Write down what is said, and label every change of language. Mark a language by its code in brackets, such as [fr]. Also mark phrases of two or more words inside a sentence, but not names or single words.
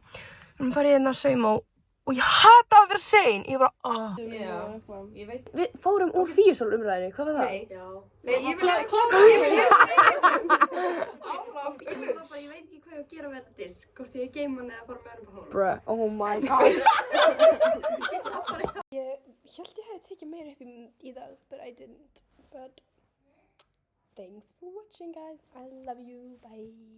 [is] Við erum farið hérna að sauma og ég hata að vera sein. Ég bara, Já, ég veit. Við fórum úr fíusólumræðinni, hvað var það? Nei, ég vil að klára Ég veit ekki hvað ég á að gera með þetta disk, hvort ég geima hann eða bara með hann upp á hólum. [en] Bruh, oh my god. Ég held ég hefði tekið meira upp í dag, but I didn't. But thanks for watching guys, I love you, bye.